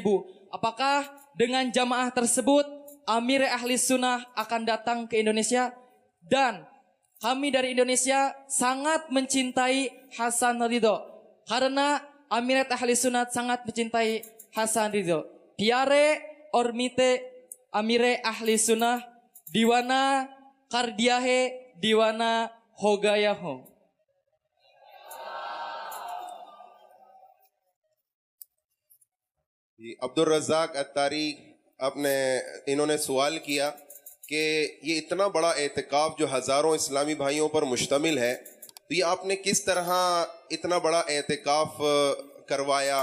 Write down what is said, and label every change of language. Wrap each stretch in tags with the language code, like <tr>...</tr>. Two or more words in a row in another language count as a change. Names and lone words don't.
<id>Apakah dengan jamaah tersebut Amir Ahli Sunnah akan datang ke Indonesia? Dan kami dari Indonesia sangat mencintai Hasan Ridho, karena Amirat Ahli Sunnah sangat mencintai Hasan Ridho.</id> <hi>Pyare और मीते अमीरे ahli sunnah दीवाना कर दिया है दीवाना हो गया हूँ. अब्दुल रज़ाक अत्तारी इन्होंने सवाल किया कि ये इतना बड़ा एतिकाफ जो हज़ारों इस्लामी भाइयों पर मुश्तमिल है, तो ये आपने किस तरह इतना बड़ा एतिकाफ करवाया?</hi>